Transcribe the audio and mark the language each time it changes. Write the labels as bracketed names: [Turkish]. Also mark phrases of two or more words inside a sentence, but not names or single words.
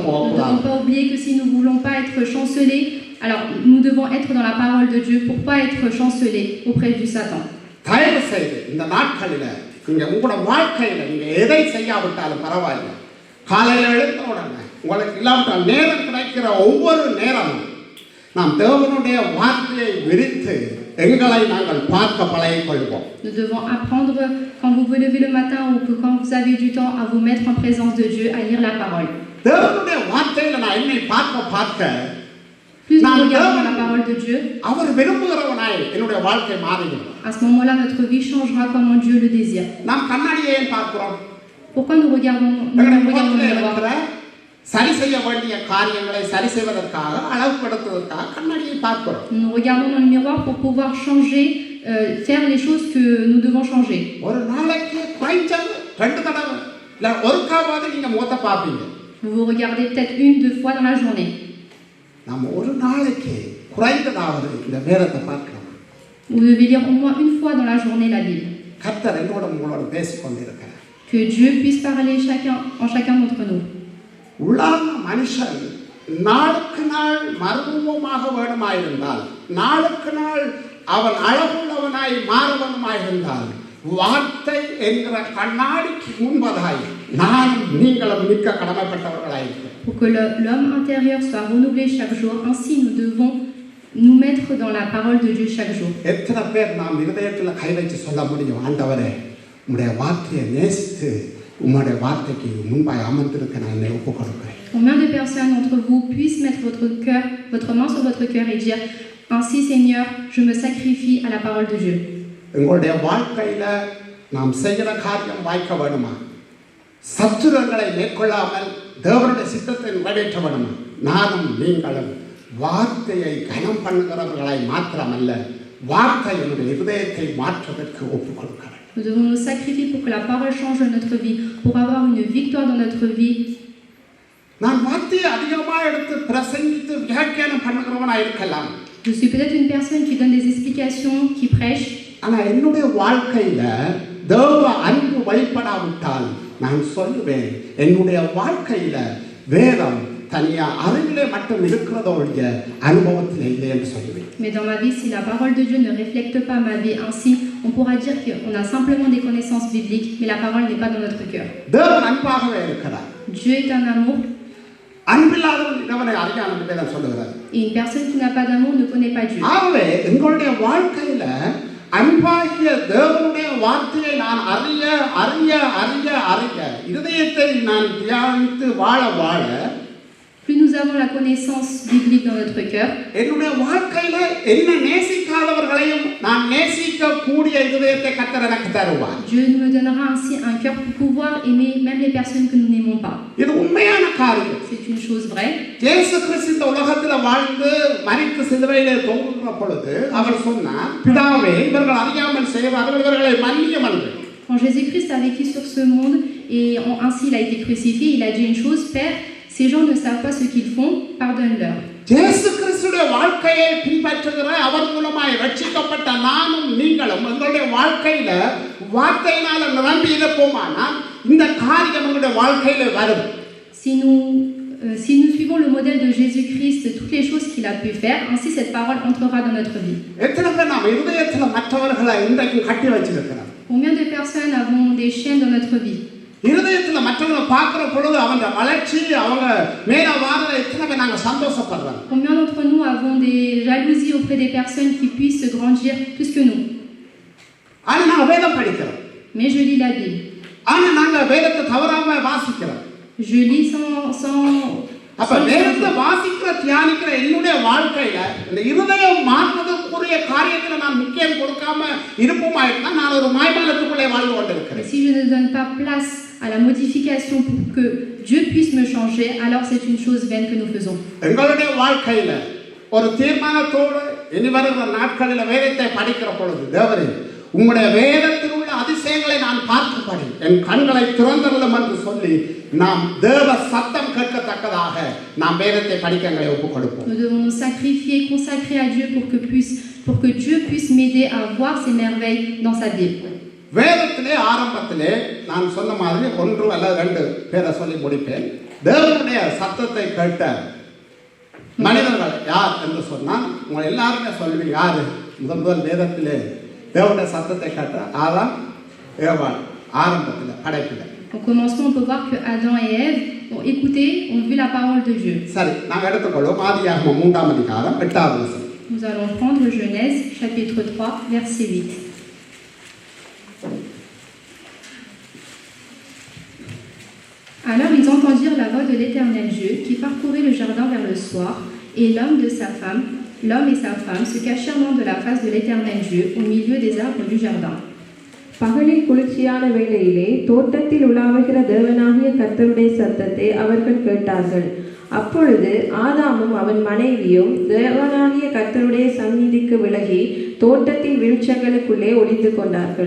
[French] nous ne [Tamil] போகக்கூடாது. [French] devons pas oublier que si nous ne voulons pas être chancelés, alors nous devons être dans la parole de Dieu pour ne pas être chancelés auprès du Satan. [Tamil] தயவு செய்து இந்த நாட்களில நீங்க உங்களோட வாழ்க்கையில நீங்க எதை செய்யாவிட்டாலும் பரவாயில்லை, காலையில் எழுந்த உடனே உங்களுக்கு இல்லாவிட்டால் நேரம் கிடைக்கிற ஒவ்வொரு நேரமும் நாம் தேவனுடைய வார்த்தையை விரித்து எங்களை நாங்கள் பார்க்க பழகிக் கொள்வோம். [French] Nous devons apprendre quand vous vous levez le matin ou que quand vous avez du temps à vous mettre en présence de Dieu, à lire la parole. [Tamil] தேவனுடைய வார்த்தையில நான் என்னை பார்க்க [French] Plus nous regardons la parole de Dieu, [Tamil] அவர் விரும்புகிறவனாய் என்னுடைய வாழ்க்கை மாறிடும். [French] à ce moment-là, notre vie changera comme Dieu le désire. [Tamil] நாம் கண்ணாடியை ஏன் பார்க்கிறோம்? [French] Pourquoi nous regardons le miroir? [Tamil] சரி செய்ய வேண்டிய காரியங்களை சரி செய்வதற்காக, அளவுபடுத்துவதற்காக கண்ணாடியை பார்க்கிறோம். [French] Nous regardons dans le miroir pour pouvoir changer, faire les choses que nous devons changer. [Tamil] ஒரு நாளைக்கு குறைஞ்சது 2 தடவை இல்ல ஒருக்காவது நீங்க முகத்தை பார்ப்பீங்க. [French] Vous vous regardez peut-être 1-2 fois dans la journée. [Tamil] நம்ம ஒரு நாளைக்கு குறைந்ததாவது இந்த வேதத்தை பார்க்கிறோம். [French] Vous devez lire au moins une fois dans la journée la Bible. [Tamil] கர்த்தர் என்னோட உங்களோட பேசிக் கொண்டிருக்கிறார். [French] Que Dieu puisse parler en chacun d'entre nous. [Tamil] உலக மனுஷன் நாளுக்கு நாள் மறுரூபமாக வேணுமாயிருந்தால், நாளுக்கு நாள் அவன் அழகுள்ளவனாய் மாறுவனுமாயிருந்தால், வார்த்தை என்கிற கண்ணாடிக்கு முன்பதாய் நானும் நீங்களும் நிற்க கடமைப்பட்டவர்களாயிருக்கிறோம். [French] Pour que l'homme intérieur soit renouvelé chaque jour, ainsi nous devons nous mettre dans la parole de Dieu chaque jour. [Tamil] எத்தனை பேர் நாம் இதயத்துல கை வச்சு சொல்ல முடியும், ஆண்டவரே உம்முடைய வார்த்தையை நேசித்து உம்முடைய வார்த்தைக்கு முன்பாய் அமர்ந்திருக்க நான் என்னை ஒப்புக் கொடுக்கிறேன். [French] Combien de personnes d'entre vous puissent mettre votre main sur votre cœur et dire ainsi Seigneur, je me sacrifie à la parole de Dieu. [Tamil] உங்களுடைய வாழ்க்கையில நாம் செய்கிற காரியம் வாய்க்க வேணுமா? சத்துருங்களை மேற்கொள்ளாமல் தேவனுடைய சித்தத்தை நிறைவேற்ற வேணுமா? நானும் நீங்களும் வார்த்தையை கனம் பண்ணுகிறவர்களாய் மாத்திரமல்ல, வார்த்தை என்னுடைய இதயத்தை மாற்றுவதற்கு ஒப்புக் கொடுக்கிறேன். [French] Nous devons nous sacrifier pour que la parole change notre vie, pour avoir une victoire dans notre vie. [Tamil] நான் வார்த்தையை அதிகமாக எடுத்து பிரசங்கித்து வியாக்கியானம் பண்ணுகிறவனாய் இருக்கலாம். [French] Je suis peut-être une personne qui donne des explications, qui prêche. [Tamil] ஆனா என்னுடைய வாழ்க்கையில தேவ அன்பு வெளிப்படாவிட்டால் நான் சொல்லுவேன், என்னுடைய வாழ்க்கையில வேதம் தனியா அறிவிலே மட்டும் இருக்கிறதோடைய அனுபவத்தில் இல்லை என்று சொல்லுவேன். [French] Mais dans ma vie, si la parole de Dieu ne reflète pas ma vie ainsi, on pourra dire qu'on a simplement des connaissances bibliques, mais la parole n'est pas dans notre cœur. [Tamil] தேவன் அன்பாகவே இருக்கிறார். [French] Dieu est un amour. [Tamil] அன்பில்லாதவன் அவனை அறியான் என்று வேதம் சொல்லுகிறார். [French] Et une personne qui n'a pas d'amour ne connaît pas Dieu. [Tamil] ஆகவே எங்களுடைய வாழ்க்கையில அன்பாகிய தேவனுடைய வார்த்தையை நான் அறிய அறிய அறிய அறிய இதயத்தை நான் தியானித்து வாழ வாழ [French] Plus nous avons la connaissance biblique dans notre cœur, [Tamil] என்னுடைய வாழ்க்கையில என்ன நேசிக்காதவர்களையும் நான் நேசிக்க கூடிய இதயத்தை கர்த்தர் எனக்கு தருவார். [French] Dieu me donnera ainsi un cœur pour pouvoir aimer même les personnes que nous n'aimons pas. [Tamil] இது உண்மையான காரியம். [French] C'est une chose vraie. [Tamil] இயேசு கிறிஸ்து இந்த உலகத்தில் வாழ்ந்து மரித்து சிலுவையிலே தொங்குகிற பொழுது அவர் சொன்னார், பிதாவே இவர்கள் அறியாமல் செய்வார்கள், இவர்களை மன்னியும் என்று. [French] Quand Jésus-Christ a vécu sur ce monde et ainsi il a été crucifié, il a dit une chose: Père, ces gens ne savent pas ce qu'ils font, pardonne-leur. [Tamil] இயேசு கிறிஸ்துவின் வாழ்க்கையை பின்பற்றுகிற அவர் மூலமாய் ரட்சிக்கப்பட்ட நானும் நீங்களும் எங்களுடைய வாழ்க்கையில வார்த்தையினால நிரம்பி இருப்போமானால் இந்த காரியம் எங்களுடைய வாழ்க்கையில வரும். [French] Si nous suivons le modèle de Jésus-Christ, toutes les choses qu'il a pu faire, ainsi cette parole entrera dans notre vie. [Tamil] எத்தனை பேர் நாம் இதயத்துல மற்றவர்களை இன்றைக்கு கட்டி வச்சிருக்கிறோம்? [French] Combien de personnes avons des chaînes dans notre vie? [Tamil] இதயத்துல மற்றவங்களை பார்க்கிற பொழுது அவங்க வளர்ச்சி அவங்க மேல வாரத எத்தனை பேர் நாங்க சந்தோஷப்படுறோம்? [French] Combien d'entre nous avons des jalousies auprès des personnes qui puissent grandir plus que nous? [Tamil] ஆனா நாங்க வேதம் படிக்கிறோம். [French] Mais je lis la Bible. [Tamil] ஆனா நாங்க வேதத்தை தவறாம வாசிக்கிறோம். [French] Je lis sans [Tamil] அப்ப வேதத்தை வாசிக்கிற தியானிக்கிற என்னுடைய வாழ்க்கையில இந்த இதயம் மாற்றுவதற்குரிய காரியத்துல நான் முக்கியம் கொடுக்காம இருப்போமா இருந்தா நான் ஒரு மாய்மாலத்துக்குள்ளே வாழ்ந்து கொண்டிருக்கிறேன். [French] Si je ne donne pas place à la modification pour que Dieu puisse me changer, alors c'est une chose vaine que nous faisons. [Tamil] எங்களுடைய வாழ்க்கையில ஒரு தீர்மானத்தோடு இனி வருகிற நாட்களில் வேதத்தை படிக்கிற பொழுது, தேவரே உம்முடைய வேதத்தில் உள்ள அதிசயங்களை நான் பார்க்கப்படி என் கண்களை திறந்தருளும் என்று சொல்லி நாம் தேவ சத்தம் கேட்கத்தக்கதாக நாம் வேதத்தை படிக்க எங்களை ஒப்புக் கொடுப்போம். [French] Nous devons nous sacrifier, consacrer à Dieu pour que Dieu puisse m'aider à voir ses merveilles dans sa Bible. [Tamil] வேதத்திலே ஆரம்பத்திலே நான் சொன்ன மாதிரி ஒன்று அல்லது ரெண்டு பேரை சொல்லி முடிப்பேன். தேவனுடைய சத்தத்தை கேட்ட மனிதர்கள் யார் என்று சொன்னால் உங்களை எல்லாருமே சொல்லுவீங்க. யாரு முதல் வேதத்திலே தேவனுடைய சத்தத்தை கேட்ட ஆதாம் ஏவாள் ஆரம்பத்தில் படைப்பில். [French] Au commencement, on peut voir que Adam et Ève ont écouté, ont vu la parole de Dieu. [Tamil] சரி, நாங்கள் எடுத்துக்கொள்வோம் ஆதியாகமம் 3ஆம் அதிகாரம் 8வது வசனம். [French] Nous allons prendre Genèse chapitre 3 verset 8. Alors ils entendirent la voix de l'Éternel Dieu qui parcourait le jardin vers le soir, et l'homme et sa femme se cachèrent loin de la face de l'Éternel Dieu au milieu des arbres du jardin. [Tamil] பகலில் குளிர்ச்சியான வேளையிலே தோட்டத்தில் உலாவுகிற தேவனாகிய கர்த்தருடைய சத்தத்தை அவர்கள் கேட்டார்கள். அப்பொழுது ஆதாமும் அவன் மனைவியும் தேவனாகிய கர்த்தருடைய சந்நிதிக்கு விலகி தோட்டத்தின் விருட்சங்களுக்குள்ளே ஒளிந்து கொண்டார்கள்.